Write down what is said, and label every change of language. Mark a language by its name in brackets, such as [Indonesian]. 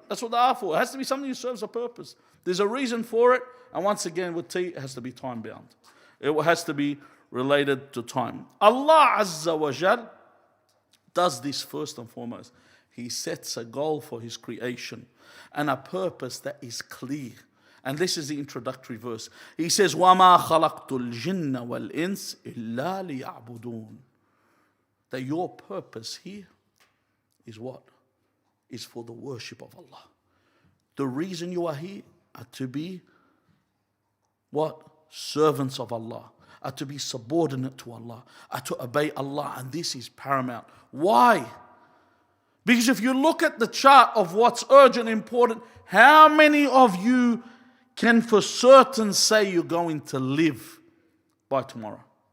[English] That's what they are for. It has to be something that serves a purpose. There's a reason for it. And once again, with T, it has to be time-bound. It has to be related to time. Allah Azza wa Jal does this first and foremost. He sets a goal for His creation and a purpose that is clear. And this is the introductory verse. He says, [Arabic] وَمَا خَلَقْتُ الْجِنَّ وَالْإِنسِ إِلَّا لِيَعْبُدُونَ. [English] That your purpose here is what? Is for the worship of Allah. The reason you are here are to be what? Servants of Allah. Are to be subordinate to Allah. Are to obey Allah. And this is paramount. Why? Because if you look at the chart of what's urgent and important, how many of you can for certain say you're going to live by tomorrow?